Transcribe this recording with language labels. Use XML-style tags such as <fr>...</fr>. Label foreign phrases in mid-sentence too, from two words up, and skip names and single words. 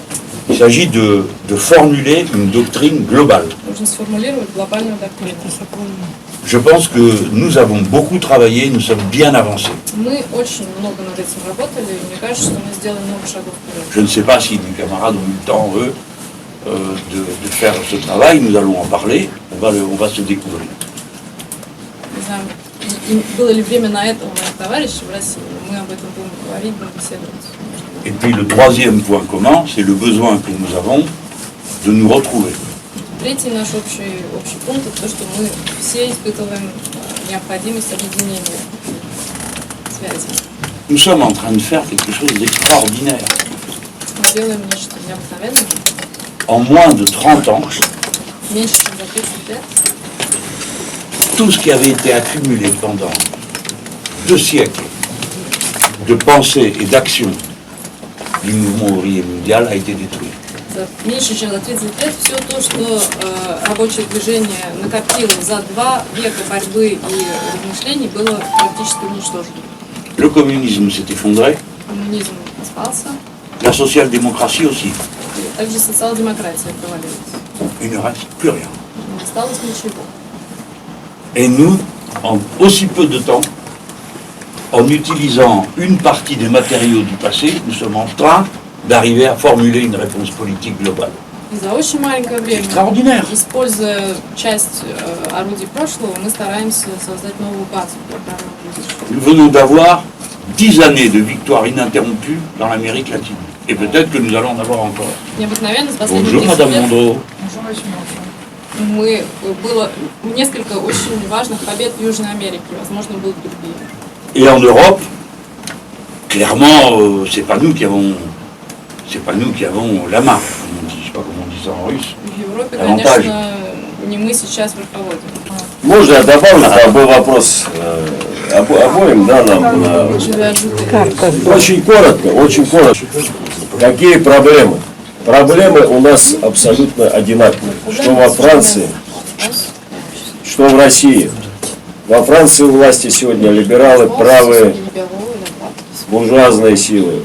<fr>Il s'agit de formuler une doctrine globale.</fr> <ru>Нужно сформулировать глобальную доктрину.</ru> <fr>Je pense que nous avons beaucoup travaillé, nous sommes bien avancés.</fr> <ru>Мы очень много над этим работали, и мне кажется, что мы сделали много шагов вперед.</ru> <fr>Je ne sais pas si mes camarades ont eu le temps, eux, de faire ce travail. Nous allons en parler, on va se découvrir.</fr> <ru>Не знаю, и было ли время на это у моих товарищей в России, но мы об этом будем говорить, будем беседовать.</ru> <fr>Et puis le troisième point commun, c'est le besoin que nous avons de nous retrouver.</fr> <ru>Третий наш общий пункт – это то, что мы все испытываем необходимость объединения связи.</ru> <fr>Nous sommes en train de faire quelque chose d'extraordinaire.</fr> <ru>Мы делаем нечто необыкновенное.</ru> <fr>En moins de 30 ans,</fr> <ru>Меньше, чем за 30 лет,</ru> <fr>tout ce qui avait été accumulé pendant 2 siècles de pensée et d'action du mouvement ouvrier mondial a été détruit.</fr> <ru>за меньше, чем за 30 лет, все то, что рабочее движение накопило за 2 века борьбы и размышлений, было практически уничтожено.</ru> <fr>Le communisme s'est effondré,</fr> <ru>Коммунизм распался,</ru> <fr>la social-démocratie aussi.</fr> <ru>и также социал-демократия провалилась.</ru> <fr>Il ne reste plus rien.</fr> <ru>Не осталось ничего.</ru> <fr>Et nous, en aussi peu de temps, en utilisant une partie des matériaux du passé, nous sommes en train d'arriver à formuler une réponse politique globale.</fr> <ru>И за очень маленькое время,</ru> <fr>Extraordinaire.</fr> <ru>используя часть орудий прошлого, мы стараемся создать новую базу для правильного будущего.</ru> <fr>Nous venons d'avoir 10 années de victoire ininterrompue dans l'Amérique latine. Et peut-être que nous allons en avoir encore.</fr> <ru>Необыкновенно, с последних</ru> <fr>Bonjour</fr> <ru>10</ru> <fr>Madame</fr> <ru>лет</ru> <fr>Mondreau.</fr> <ru>было несколько очень важных побед в Южной Америке, возможно, будут другие.</ru> <fr>Et en Europe, clairement, c'est pas nous qui avons la main. Comme on dit, je sais pas comment on dit ça en russe.</fr> <ru>В Европе, Авантаж. конечно, не мы сейчас руководим. Можно я добавлю, там был вопрос обоим, да, нам.</ru> <fr>Je vais ajouter.</fr> <ru>Очень коротко. Какие проблемы? Проблемы у нас абсолютно одинаковые. Что во Франции, что в России. Во Франции у власти сегодня либералы, правые, буржуазные силы.</ru>